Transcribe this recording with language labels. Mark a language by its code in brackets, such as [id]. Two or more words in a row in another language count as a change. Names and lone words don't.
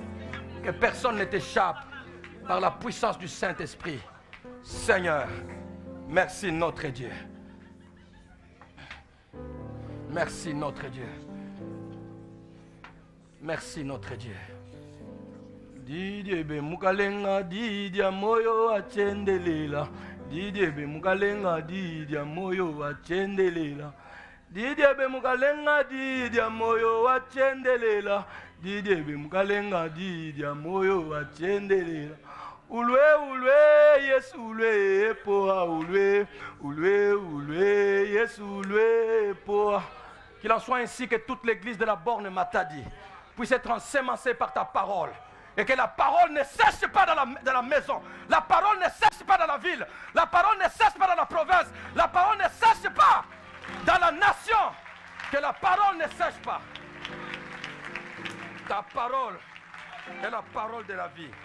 [fr] Que personne ne t'échappe par la puissance du Saint-Esprit. Seigneur, merci notre Dieu. Merci notre Dieu. Merci notre Dieu. [lua] Didier be mukalenga didia moyo achendelela. Didier be mukalenga didia moyo achendelela. Didier be mukalenga didia moyo achendelela. Didier be mukalenga didia moyo achendelela. Ulwe ulwe Yesu ulwe poa ulwe ulwe ulwe Yesu ulwe poa. [fr] Qu'il en soit ainsi que toute l'église de la borne Matadi puisse être ensemencée par ta parole. Et que la parole ne cesse pas dans la maison. La parole ne cesse pas dans la ville. La parole ne cesse pas dans la province. La parole ne cesse pas dans la nation. Que la parole ne cesse pas. Ta parole est la parole de la vie.